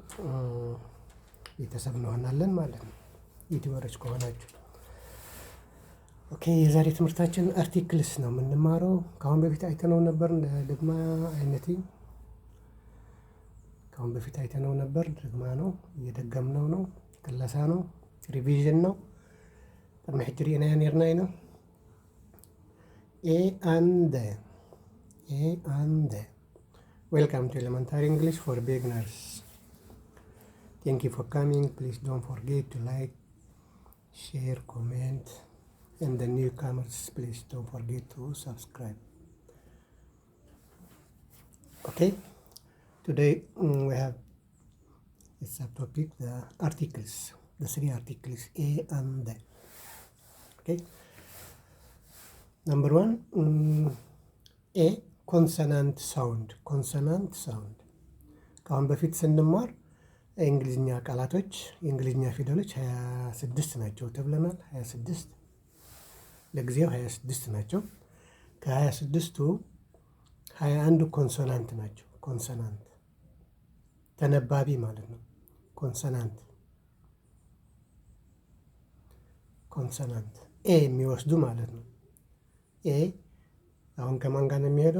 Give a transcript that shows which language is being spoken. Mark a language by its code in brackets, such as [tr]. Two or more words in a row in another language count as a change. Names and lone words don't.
[am] ቤተሰብ እንሆናለን ማለት ነው ዩቲዩበሮች ከሆናችሁ። ኦኬ፣ የዛሬ ትምህርታችን አርቲክልስ ነው የምንማረው። ከአሁን በፊት አይተነው ነበር ደግማ አይነቲ ከአሁን በፊት አይተነው ነበር። ደግማ ነው እየደገምነው ነው። ክለሳ ነው፣ ሪቪዥን ነው። [ti] ቅድሚ ሕጂ ርኢና ነርና ኢና [en] A and welcome to elementary English for beginners thank you for coming please don't forget to like share comment and the newcomers please don't forget to subscribe. Okay, today we have a subtopic, the articles, the three articles a and the. Okay, number one, a consonant sound. [am] ከአሁን በፊት ስንማር የእንግሊዝኛ ቃላቶች የእንግሊዝኛ ፊደሎች 26 ናቸው ተብለናል። 26 ለጊዜው 26 ናቸው። ከ26ቱ 21 ኮንሶናንት ናቸው። ኮንሶናንት ተነባቢ ማለት ነው። ኮንሶናንት ኤ የሚወስዱ ማለት ነው። ኤ አሁን ከማን ጋር ነው የሚሄደው?